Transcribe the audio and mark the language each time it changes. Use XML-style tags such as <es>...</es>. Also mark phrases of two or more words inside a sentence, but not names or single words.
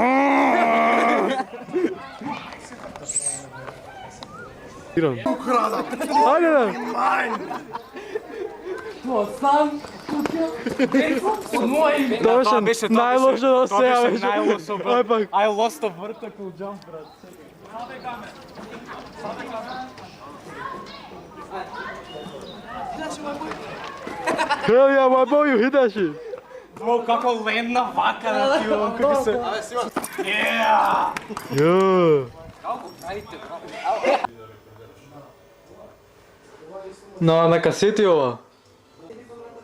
<mk>Ајде бе. Тоа беше најлошо до сега беше. Ај пак.</mk> <en>I lost a vertical jump, брат. Hell yeah, my boy, you hit that shit.</en> <mk>Бро, како лендна вака на тиво, како се... Yo. На касети ова.</mk>